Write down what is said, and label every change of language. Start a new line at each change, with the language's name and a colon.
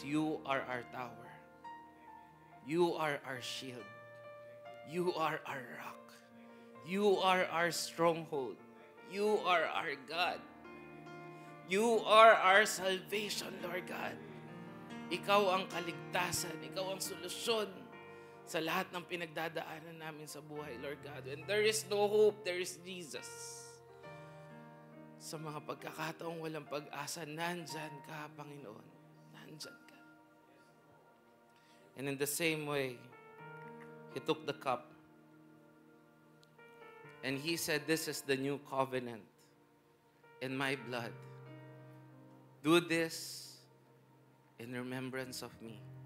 English: You are our tower. You are our shield. You are our rock. You are our stronghold. You are our God. You are our salvation, Lord God.
Filipino: Ikaw ang kaligtasan. Ikaw ang solusyon sa lahat ng pinagdadaanan namin sa buhay, Lord God.
English: When there is no hope, there is Jesus.
Filipino: Sa mga pagkakataong walang pag-asa, nandyan ka, Panginoon. Nandyan ka.
English: And in the same way, He took the cup. And He said, this is the new covenant in my blood. Do this in remembrance of me.